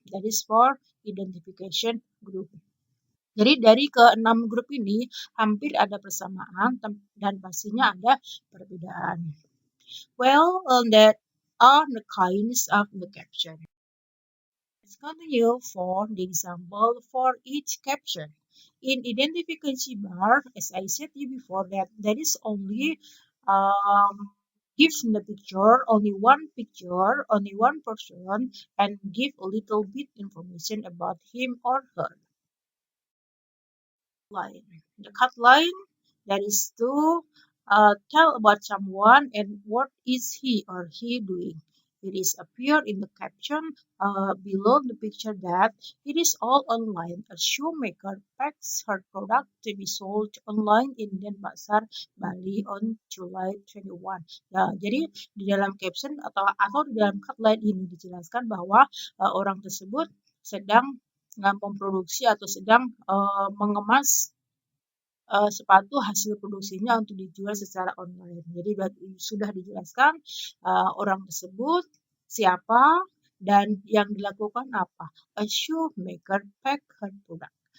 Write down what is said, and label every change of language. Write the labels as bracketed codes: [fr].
[en] That is for identification group. [id] Jadi dari ke-6 grup ini hampir ada persamaan dan pastinya ada perbedaan. [en] Well, that are the kinds of the caption. Let's continue for the example for each caption. In identification bar, as I said to you before, that there is only gives the picture, only one picture, only one person, and give a little bit information about him or her. Line. The cut line, that is to tell about someone and what is he or he doing. It is appear in the caption below the picture that it is all online. A shoemaker packs her product to be sold online in Denpasar, Bali on July 21. [id] Nah, jadi di dalam caption atau di dalam cut line ini dijelaskan bahwa orang tersebut sedang memproduksi atau sedang mengemas sepatu hasil produksinya untuk dijual secara online. Jadi sudah dijelaskan orang tersebut siapa dan yang dilakukan apa. [en] A shoemaker pack her product.